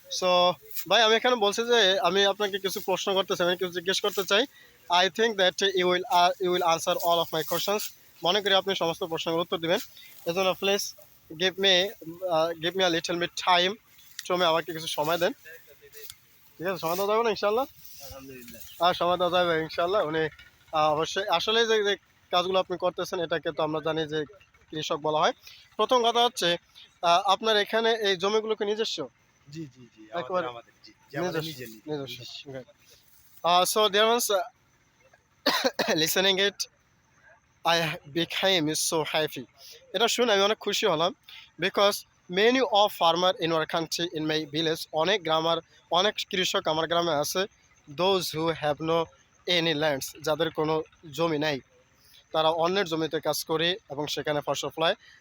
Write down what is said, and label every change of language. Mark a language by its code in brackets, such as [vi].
[bn] So, ভাই আমি এখানে বলছি যে আমি আপনাকে কিছু প্রশ্ন করতে চাই, আমি কিছু জিজ্ঞেস করতে চাই. [en] I think that you will answer all of my questions. [bn] মনে করি আপনি সমস্ত প্রশ্নের উত্তর দিবেন. এজন্য [en] Please give me a little bit time. [bn] শ্রমে আমাকে কিছু সময় দেন, ঠিক আছে? সময় দেওয়া যাবে না ইনশাল্লাহ? আলহামদুলিল্লাহ। সময় দেওয়া যাবে ইনশাল্লাহ। উনি অবশ্যই আসলে যে যে কাজগুলো আপনি করতেছেন এটাকে তো আমরা জানি যে কৃষক বলা হয়। প্রথম কথা হচ্ছে আপনার এখানে এই জমিগুলোকে নিজস্ব? জি, জি, জি। একেবারে আমাদের জি, জি, আমাদের নিজস্ব। নিজস্ব। [en] So there was listening it, I became so happy. [bn] এটা শুনে আমি অনেক খুশি হলাম, [en] because many of farmer in our country in my village, [bn] অনেক কৃষক আমার গ্রামে আছে, [en] those who have no any lands, [bn] যাদের কোনো জমি নাই, তারা অন্যের জমিতে কাজ করে এবং সেখানে ফসল ফলায়।